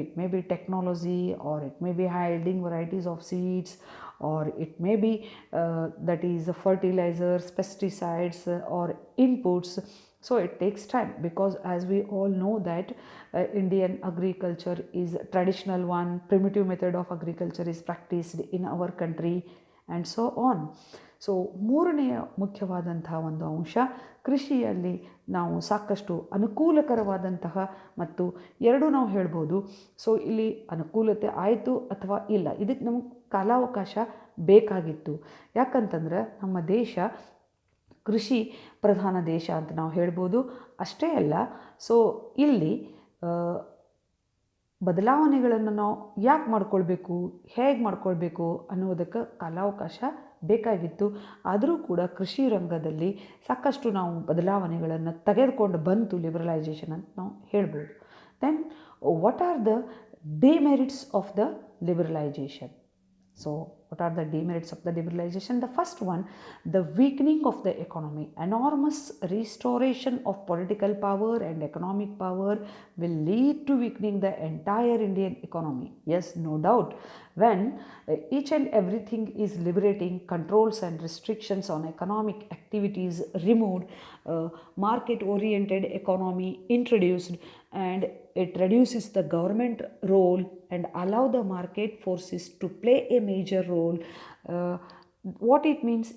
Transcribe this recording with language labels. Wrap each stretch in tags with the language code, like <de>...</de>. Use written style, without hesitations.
<en>It may be technology, or it may be high yielding varieties of seeds, or it may be that is fertilizers, pesticides, or inputs. So it takes time, because as we all know that Indian agriculture is a traditional one, primitive method of agriculture is practiced in our country, and so on.</en> <kn>So ಮೂರನೆಯ ಮುಖ್ಯವಾದಂತಹ ಒಂದು ಅಂಶ, ಕೃಷಿಯಲ್ಲಿ ನಾವು ಸಾಕಷ್ಟು ಅನುಕೂಲಕರವಾದಂತಹ ಮತ್ತು ಎರಡು ನಾವು ಹೇಳ್ಬೋದು. ಸೊ ಇಲ್ಲಿ ಅನುಕೂಲತೆ ಆಯಿತು ಅಥವಾ ಇಲ್ಲ, ಇದಕ್ಕೆ ನಮಗೆ ಕಾಲಾವಕಾಶ ಬೇಕಾಗಿತ್ತು. ಯಾಕಂತಂದ್ರೆ ನಮ್ಮ ದೇಶ ಕೃಷಿ ಪ್ರಧಾನ ದೇಶ ಅಂತ ನಾವು ಹೇಳ್ಬೋದು. ಅಷ್ಟೇ ಅಲ್ಲ, ಸೊ ಇಲ್ಲಿ ಬದಲಾವಣೆಗಳನ್ನು ನಾವು ಯಾಕೆ ಮಾಡ್ಕೊಳ್ಬೇಕು, ಹೇಗೆ ಮಾಡ್ಕೊಳ್ಬೇಕು ಅನ್ನೋದಕ್ಕೆ ಕಾಲಾವಕಾಶ ಬೇಕಾಗಿತ್ತು. ಆದರೂ ಕೂಡ ಕೃಷಿ ರಂಗದಲ್ಲಿ ಸಾಕಷ್ಟು ನಾವು ಬದಲಾವಣೆಗಳನ್ನು ತೆಗೆದುಕೊಂಡು ಬಂತು ಲಿಬರಲೈಸೇಷನ್ ಅಂತ ನಾವು ಹೇಳ್ಬೋದು.</kn> <en>Then what are the demerits of the liberalisation? So what are the demerits of the liberalization? The first one, the weakening of the economy. Enormous restoration of political power and economic power will lead to weakening the entire Indian economy. Yes, no doubt. When each and everything is liberating, controls and restrictions on economic activities removed, market oriented economy introduced, and it reduces the government role and allow the market forces to play a major role. What it means?</en>